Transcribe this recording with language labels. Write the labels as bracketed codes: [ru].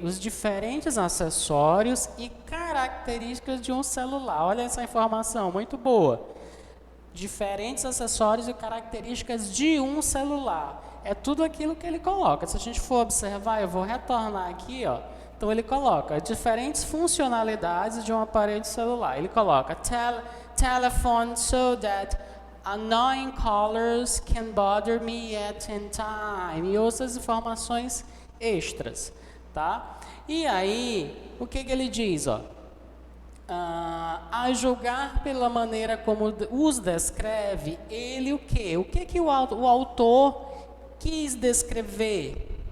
[pt] Os diferentes acessórios e características de um celular. Olha essa informação, muito boa. Diferentes acessórios e características de um celular. É tudo aquilo que ele coloca. Se a gente for observar, eu vou retornar aqui, ó. Então ele coloca diferentes funcionalidades de um aparelho celular. Ele coloca [en] telephone so that annoying callers can bother me at any time. [pt] E outras informações extras, tá? E aí, o que ele diz, ó? A julgar pela maneira como os descreve, ele o quê? O que o autor quis descrever?